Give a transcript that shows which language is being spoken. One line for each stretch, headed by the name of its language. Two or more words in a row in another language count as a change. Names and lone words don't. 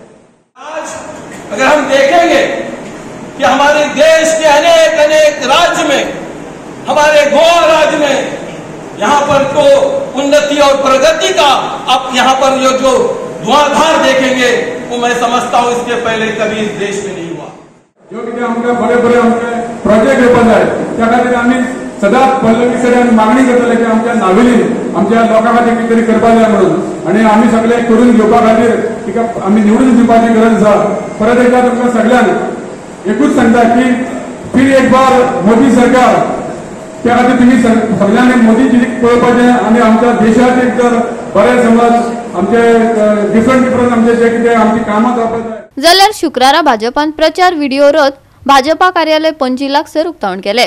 Hindi: आज अगर हम देखेंगे कि हमारे देश के अनेक अनेक राज्य में, हमारे गोवा राज्य में यहाँ पर तो उन्नति और प्रगति का अब यहाँ पर जो धुआंधार देखेंगे वो मैं समझता हूँ इसके पहले कभी इस देश में नहीं हुआ।
Konkani: जो कितें आमकां बरे बरे आमचे प्रोजेक्ट येवपाक जाय त्या खातीर आमी सदांच पल्लवी कडेन मागणी करतले की आमच्या नावेलीन आमच्या लोकां खातीर कितें तरी करपाक जाय म्हणून, आनी आमी सगळे करून घेवपा खातीर तिका आमी निवडून दिवपाची गरज आसा। परत एकदा तुमकां सगळ्यांक एकूच सांगता की
Hindi: फिर एक बार मोदी सरकार,
Konkani: त्या खातीर तुमी सगळ्यांनी मोदीजी पळोवपाचें आनी आमच्या देशात एक जर बरे समज आमचे डिफरंट आमचे जे कितें आमची कामां जावपाक जाय जाल्यार शुक्रारा भाजपान प्रचार व्हिडिओ रथ भाजपा कार्यालय पणजी लागसर उक्तावण केले।